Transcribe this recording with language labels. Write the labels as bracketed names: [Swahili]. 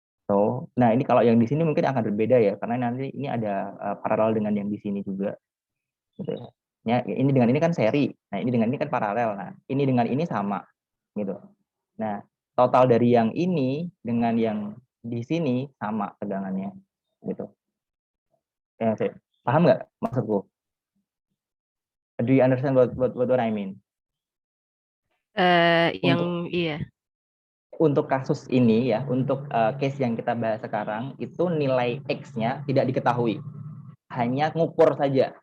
[Indonesian] So, nah ini kalau yang di sini mungkin akan berbeda ya, karena nanti ini ada paralel dengan yang di sini juga. Gitu ya. Ya, ini dengan ini kan seri. Nah, ini dengan ini kan paralel. Nah, ini dengan ini sama gitu. Nah, total dari yang ini dengan yang di sini sama tegangannya gitu. Ya, paham nggak maksudku? [English] Do you understand what I mean? [Indonesian] Iya. Untuk kasus ini ya, untuk case yang kita bahas sekarang itu nilai X-nya tidak diketahui, hanya ngukur saja.